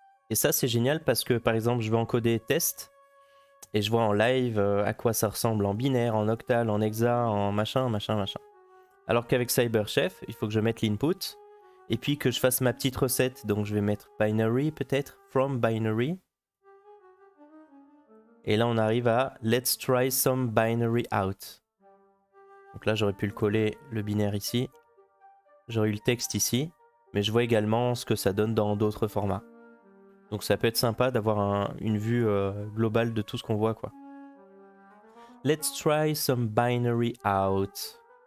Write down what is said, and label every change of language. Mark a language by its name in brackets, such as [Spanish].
[French] Et ça, c'est génial parce que, par exemple, je vais encoder test et je vois en live à quoi ça ressemble en binaire, en octal, en hexa, en machin. Alors qu'avec CyberChef, il faut que je mette l'input et puis que je fasse ma petite recette. Donc, je vais mettre binary peut-être, from binary. Et là, on arrive à [English] let's try some binary out. [French] Donc là, j'aurais pu le coller le binaire ici. J'aurais eu le texte ici. Mais je vois également ce que ça donne dans d'autres formats. Donc ça peut être sympa d'avoir une vue globale de tout ce qu'on voit, quoi. [English] Let's try some binary out.